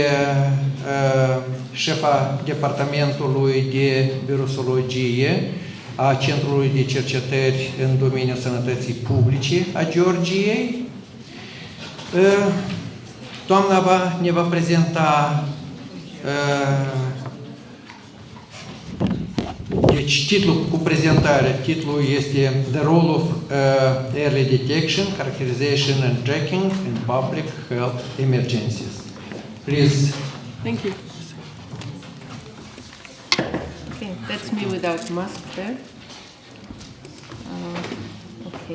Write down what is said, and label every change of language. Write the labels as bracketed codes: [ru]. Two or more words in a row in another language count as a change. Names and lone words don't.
[ro] șefa departamentului de virusologie a Centrului de Cercetări în domeniul sănătății publice a Georgiei. Doamna ne va prezenta deci titlul cu prezentare, titlul este The Role of Early Detection, Characterization and Tracking in Public Health Emergencies. [en] Please. Thank you. Okay, that's me without mask there. Okay.